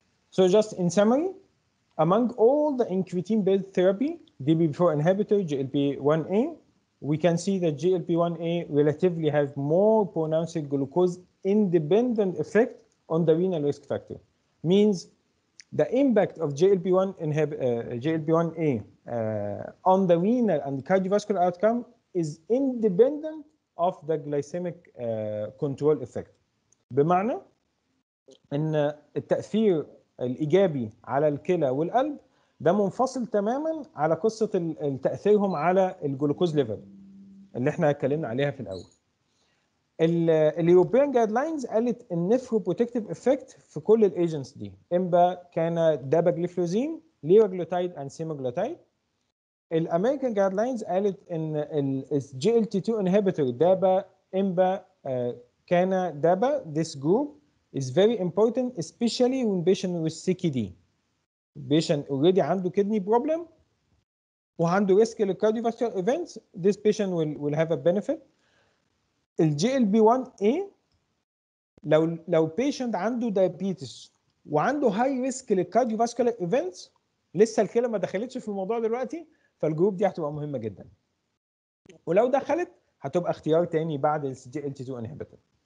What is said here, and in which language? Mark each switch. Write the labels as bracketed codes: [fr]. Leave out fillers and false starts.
[en] So just in summary, among all the incretin-based therapy, DPP-4 inhibitor, GLP-1A, we can see that GLP-1A relatively have more pronounced glucose-independent effect on the renal risk factor. Means the impact of GLP-1A on the renal and cardiovascular outcome is independent of the glycemic control effect. [ar] بمعنى ان التأثير الإيجابي على الكلى والقلب ده منفصل تماما على قصة تأثيرهم على الجلوكوز ليفل اللي احنا اتكلمنا عليها في الأول. اليوروبيان جايد لاينز قالت النفرو بروتكتيف افكت في كل الايجنتس دي، اما كان داباجليفلوزين، ليراجلوتايد اند سيماجلوتايد. الامريكان جايد لاينز قالت ان الجي ال تي 2 انهبيتور دابا امبا كان دابا [en] this group is very important especially when patient with CKD. patient already [ar] عنده [en] kidney problem [ar] وعنده [en] risk للcardiovascular events, this patient will have a benefit. [ar] الجي ال بي 1 A لو patient عنده diabetes وعنده [en] high risk [ar] للcardiovascular events، لسه الكلى ما دخلتش في الموضوع دلوقتي، فالجروب دي هتبقى مهمه جدا. ولو دخلت هتبقى اختيار تاني بعد الجي ال تي 2 انهبيتور.